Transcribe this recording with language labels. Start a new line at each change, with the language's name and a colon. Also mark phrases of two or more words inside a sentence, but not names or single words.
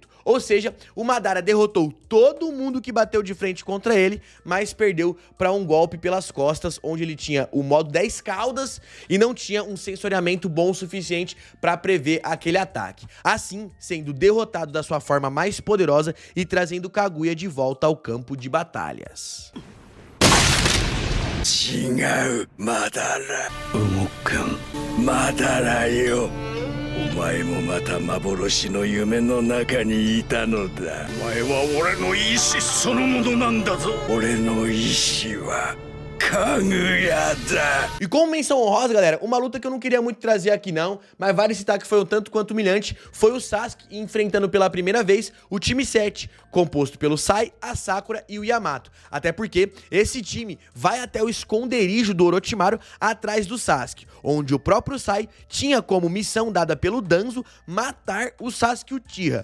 Portuguese: Ou seja, o Madara derrotou todo mundo que bateu de frente contra ele, mas perdeu para um golpe pelas costas, onde ele tinha o modo 10 caudas e não tinha um sensoriamento bom o suficiente para prever aquele ataque. Assim, sendo derrotado da sua forma mais poderosa e trazendo Kaguya de volta ao campo de batalhas.
Japanese: 違うマダラ動かんマダラよお前もまた幻の夢の中にいたのだお前は俺の意志そのものなんだぞ俺の意志は
Portuguese: E como menção honrosa, galera, uma luta que eu não queria muito trazer aqui não, mas vale citar que foi um tanto quanto humilhante, foi o Sasuke enfrentando pela primeira vez o time 7, composto pelo Sai, a Sakura e o Yamato. Até porque esse time vai até o esconderijo do Orochimaru atrás do Sasuke, onde o próprio Sai tinha como missão dada pelo Danzo matar o Sasuke Uchiha.